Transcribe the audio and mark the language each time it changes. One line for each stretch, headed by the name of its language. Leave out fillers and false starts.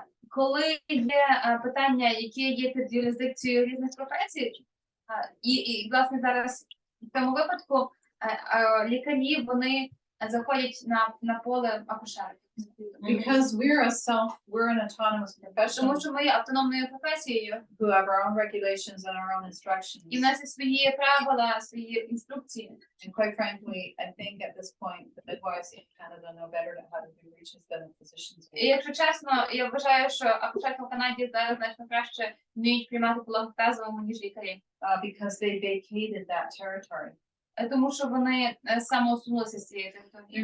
Ukrainian: коли є питання, які є під юрисдикцією різних професій, і власне зараз в цьому випадку лікарі, вони заходять на поле акушерів.
English: Because we're an autonomous profession.
Ukrainian: Тому що ми є автономною професією.
English: Who have our own regulations and our own instructions.
Ukrainian: І в нас є свої правила, свої інструкції.
English: And quite frankly, I think at this point the midwives in Canada know better how to do breaches than the physicians.
Ukrainian: І якщо чесно, я вважаю, що акушерки в Канаді зараз значно краще вміють приймати пологи в тазовому, ніж лікарі.
English: Because they vacated that territory.
Ukrainian: Тому що вони самоусунулися з цієї території.